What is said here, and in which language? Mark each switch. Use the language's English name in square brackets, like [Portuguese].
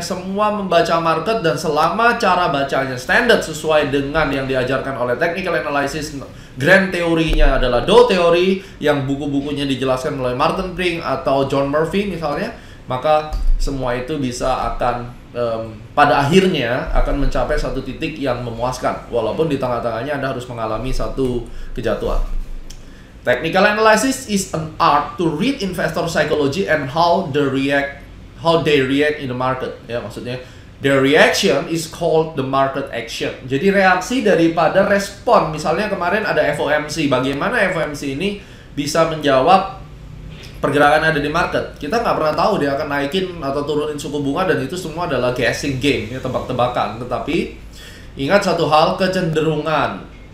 [Indonesian] Semua membaca market, dan selama cara bacanya standar sesuai dengan yang diajarkan oleh technical analysis, grand teorinya adalah Dow teori yang buku-bukunya dijelaskan oleh Martin Pring atau John Murphy misalnya, maka semua itu bisa akan pada akhirnya akan mencapai satu titik yang memuaskan, walaupun di tengah-tengahnya Anda harus mengalami satu kejatuhan. [English] Technical analysis is an art to read investor psychology and how they react in the market. [Indonesian] Ya, maksudnya [English] their reaction is called the market action. [Indonesian] Jadi reaksi daripada respon. Misalnya kemarin ada FOMC, bagaimana FOMC ini bisa menjawab pergerakan ada di market. Kita nggak pernah tahu dia akan naikin atau turunin suku bunga, dan itu semua adalah [English] guessing game, [Indonesian] ya, tebak-tebakan. Tetapi ingat satu hal, kecenderungan.